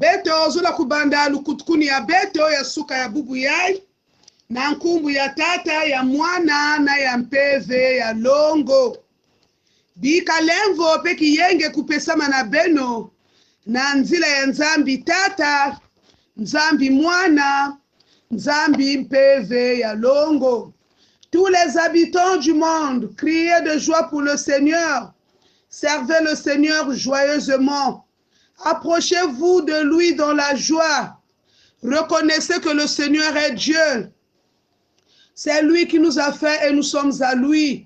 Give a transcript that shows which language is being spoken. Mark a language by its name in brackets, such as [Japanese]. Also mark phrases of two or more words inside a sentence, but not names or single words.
[Kituba (Democratic Republic of Congo)] beto zula kubanda lukutukuni ya beto ya suka ya bubu yai na nkumbu ya tata ya mwana na ya mpeve ya longo bika lemvo peki yenge kupesama na beno na nzila ya nzambi tata nzambi mwana nzambi mpeve ya longo. [French] Tous les habitants du monde, criez de joie pour le Seigneur. Servez le Seigneur joyeusement. Approchez-vous de lui dans la joie. Reconnaissez que le Seigneur est Dieu. C'est lui qui nous a fait et nous sommes à lui.